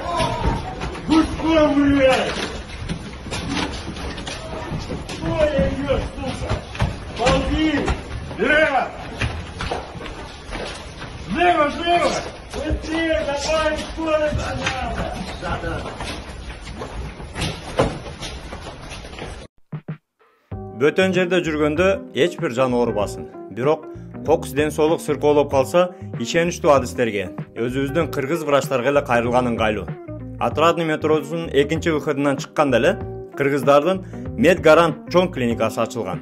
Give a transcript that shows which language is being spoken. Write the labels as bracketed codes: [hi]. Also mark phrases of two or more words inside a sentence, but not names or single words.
[ru] Будь что, блядь! Что я идешь, сука? Ползи! Лево! Лево, лево! Быстрее, давай, скорость надо! Да. [ky] Бөтөн жерде жүргөндө эч бир жан оорубасын. Бирок кокус ден соолук сыркоолоп калса, ишеничтүү адистерге, өзүбүздүн кыргыз врачтарга эле кайрылган ыңгайлуу. Отрадный метросунун экинчи выходунан чыкканда эле кыргыздардын Медгарант чоң клиникасы ачылган.